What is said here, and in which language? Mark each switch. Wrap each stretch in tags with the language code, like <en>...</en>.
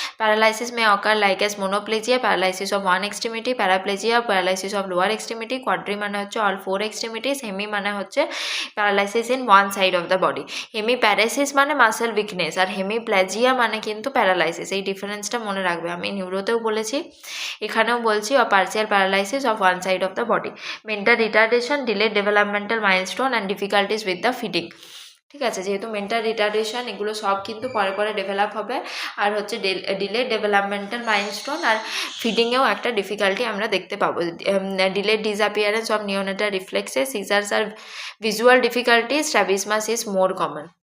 <en>Paralysis may occur like as monoplegia, paralysis of one extremity, paraplegia, paralysis of lower extremity, quadri</en> <bn>মানে হচ্ছে</bn> <en>all 4 extremities, hemi মানে হচ্ছে paralysis in one side of the body, hemiparesis মানে muscle weakness আর hemiplegia</en> <bn>মানে কিন্তু</bn> <en>paralysis।</en> <bn>এই ডিফারেন্সটা মনে রাখবে, আমি নিউরোতেও বলেছি, এখানেও বলছি,</bn> <en>or partial paralysis of one side of the body। mental retardation, delayed developmental milestone and difficulties with the feeding।</en> <bn>ঠিক আছে, যেহেতু মেন্টাল রিটার্ডেশন এগুলো সব কিন্তু পরে পরে ডেভেলপ হবে, আর হচ্ছে ডিলেড ডেভেলপমেন্টাল মাইলস্টোন আর ফিডিংয়েও একটা ডিফিকাল্টি আমরা দেখতে পাবো।</bn> <en>Delayed disappearance of neonatal reflexes, seizures আর visual difficulties, strabismus is more common.</en>